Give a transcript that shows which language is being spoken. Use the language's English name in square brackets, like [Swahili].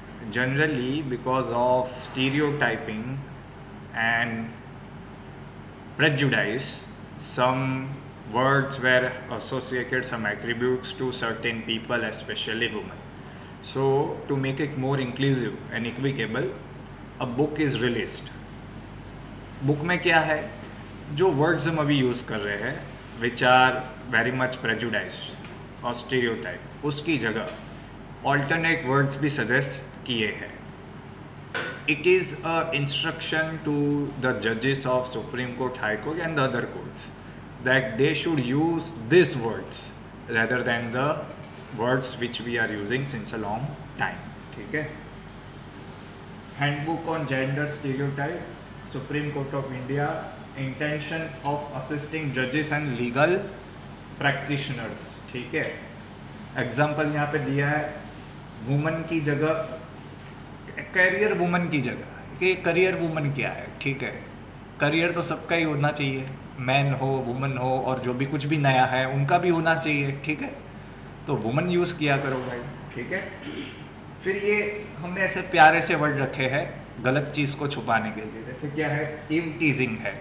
[English] Generally because of stereotyping and prejudice, some words were associated, some attributes to certain people, especially women. So to make it more inclusive and equitable, a book is released. [Hindi] Book में क्या है, जो words हम अभी use कर रहे हैं [English] which are very much prejudiced [Hindi] और स्टीरियोटाइप, उसकी जगह ऑल्टरनेट वर्ड्स भी सजेस्ट किए हैं. [English] It is a instruction to the जजेस of supreme court, high court and the other courts that they should use this words rather than the words which we are using since a long time. [Hindi] ठीक है. [English] Handbook on Gender Stereotype, Supreme Court of India, intention of assisting judges and legal practitioners. [Hindi] ठीक है. Example यहाँ पे दिया है, woman की जगह करियर वुमन की जगह, कि करियर वुमन क्या है. ठीक है, करियर तो सबका ही होना चाहिए, मैन हो वुमन हो, और जो भी कुछ भी नया है उनका भी होना चाहिए. ठीक है, तो वुमन यूज़ किया करो भाई. ठीक है. फिर ये हमने ऐसे प्यारे से वर्ड रखे हैं गलत चीज़ को छुपाने के लिए, जैसे क्या है, इव टीजिंग है.